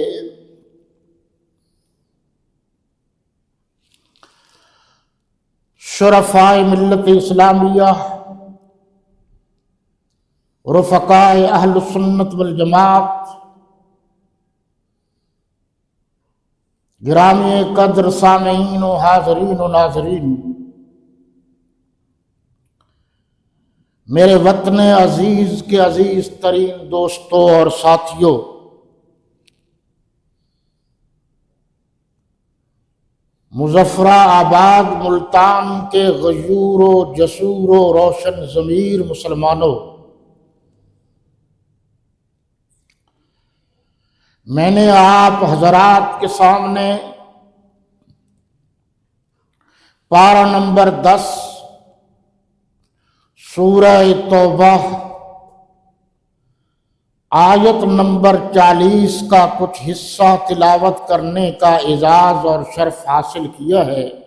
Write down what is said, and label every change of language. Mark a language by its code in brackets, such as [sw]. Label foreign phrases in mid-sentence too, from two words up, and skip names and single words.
[ur] شرفاء ملت اسلامیہ، رفقاء اہل سنت والجماعت، گرامی قدر سامعین و حاضرین و ناظرین، میرے وطن عزیز کے عزیز ترین دوستوں اور ساتھیوں، مظفرہ آباد ملتان کے غیور و جسور و روشن ضمیر مسلمانوں، میں نے آپ حضرات کے سامنے پارہ نمبر 10 سورہ توبہ آیت نمبر 40 کا کچھ حصہ تلاوت کرنے کا اعزاز اور شرف حاصل کیا ہے.